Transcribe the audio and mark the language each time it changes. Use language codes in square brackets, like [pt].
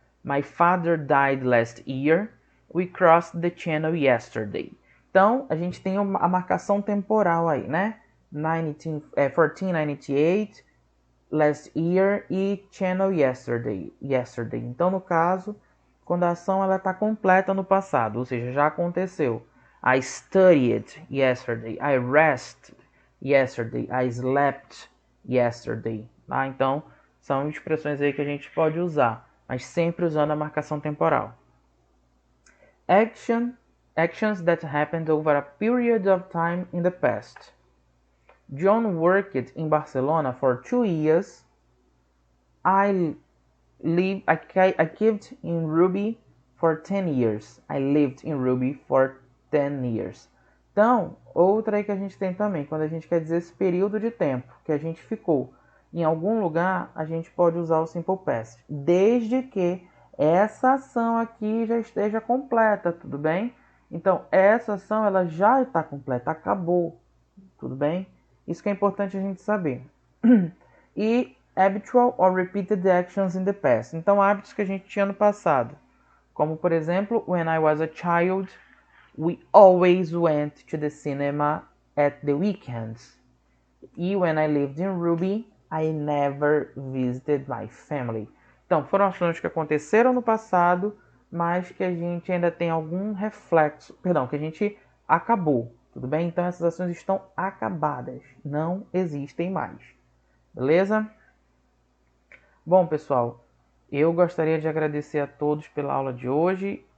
[en] My father died last year. We crossed the channel yesterday. [pt] Então, a gente tem a marcação temporal aí, né? [en] 1498, last year e channel yesterday. [pt] Então, no caso, quando a ação está completa no passado, ou seja, já aconteceu. [en] I studied yesterday. I rested yesterday. I slept yesterday. [pt] Tá? Então, são expressões aí que a gente pode usar, mas sempre usando a marcação temporal. [en] Actions that happened over a period of time in the past. John worked in Barcelona for 2 years. I lived in Ruby for 10 years. I lived in Ruby for 10 years. [pt] Então, outra aí que a gente tem também, quando a gente quer dizer esse período de tempo que a gente ficou em algum lugar, a gente pode usar o Simple Past, desde que essa ação aqui já esteja completa, tudo bem? Então, essa ação ela já está completa, acabou, tudo bem? Isso que é importante a gente saber. [en] E habitual or repeated actions in the past. [pt] Então, hábitos que a gente tinha no passado, como por exemplo, [en] when I was a child, we always went to the cinema at the weekends. E when I lived in Ruby, I never visited my family. [pt] Então, foram ações que aconteceram no passado, mas que a gente ainda tem algum reflexo, que a gente acabou, tudo bem? Então, essas ações estão acabadas, não existem mais, beleza? Bom, pessoal, eu gostaria de agradecer a todos pela aula de hoje.